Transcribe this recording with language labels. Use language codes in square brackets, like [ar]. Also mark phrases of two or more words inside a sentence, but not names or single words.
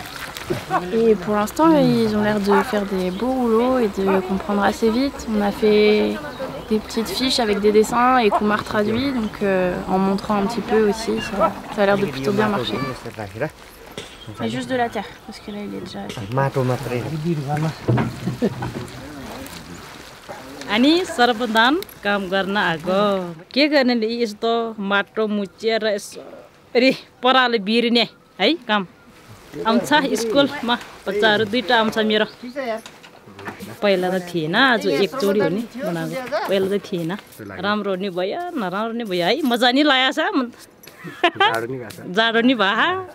[fr] Et pour l'instant, ils ont l'air de faire des beaux rouleaux et de comprendre assez vite. On a fait des petites fiches avec des dessins et qu'on m'a traduit, donc en montrant un petit peu aussi, ça a l'air de plutôt bien marcher. Et juste de la terre, parce que là il est déjà... [ne] Ani सर्वदान काम गर्न आगो के गर्ने यस्तो माटो मुचेर अरे पराले बिर्ने है काम आउँछ स्कुलमा बच्चाहरु दुईटा आउँछ मेरो पहिला त थिएन आज एकचोटी हो नि बनाएको पहिला त थिएन राम्रो नि भयो नराम्रो नि भयो है मजा नि लागेछ जाडो नि भयो